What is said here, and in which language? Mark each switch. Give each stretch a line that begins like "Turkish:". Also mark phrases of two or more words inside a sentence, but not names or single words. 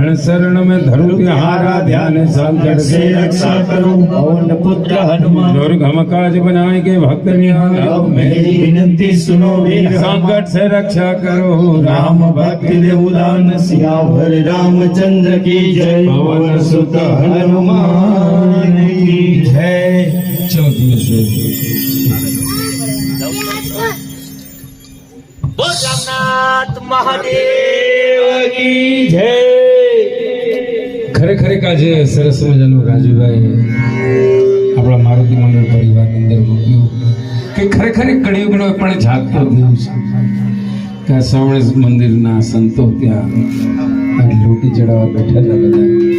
Hindi: शरण में धरू तिहारा ध्यान संकट से रक्षा करो पवन पुत्र हनुमान दुर्गम काज बनाए के भक्त निहारो मेरी विनती सुनो वीर संकट से रक्षा करो राम भक्ति दे उदान सियावर रामचंद्र की जय पवन सुत हनुमान की जय। बोल रामनाथ महादेव की जय।
Gujarati: ખરેખર આજે સરસ મજાનું રાજુભાઈ આપણા મારુતિ મંડળ પરિવારની અંદર મૂક્યું કે ખરેખર કળિયુગનો પણ જાગતો દેવ છે કે આ સાવણે મંદિરના સંતો ત્યાં લૂંટી ચડાવવા બેઠા હતા બધા